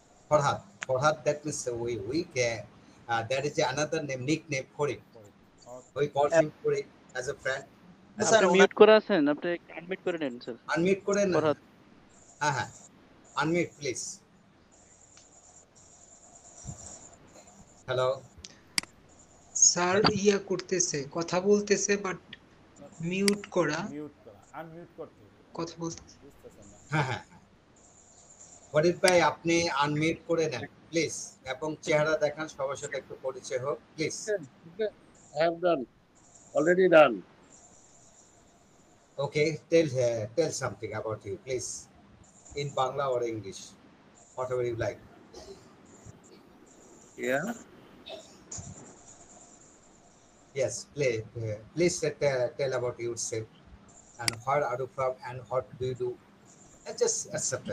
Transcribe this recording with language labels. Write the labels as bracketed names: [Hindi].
[English] Farhad, that means we can, there is another name, nickname Farid. We call him Farid as a friend. [Bangla] Sir আপনি mute করে আছেন, আপনি unmute করে নেন sir. Unmute করে না? ফরহাদ। [English] হ্যাঁ, unmute please. Hello. [Bangla] স্যার ইয়া করতেছে, কথা বলতেছে, বাট মিউট করা। মিউট করা আনমিউট করতে হবে, কথা বলতে বুঝতেছেন না? হ্যাঁ হ্যাঁ হ্যাঁ। ফরিদ ভাই আপনি আনমিউট করে নেন প্লিজ, এবং চেহারা দেখান, সবার সাথে একটু পরিচয় হোক please. [English] Okay, I have done. Already done. Okay, tell something about you please, in Bangla or English, whatever you like. Yeah. Yes, please tell about yourself and where are you from and what do you do, and just etc.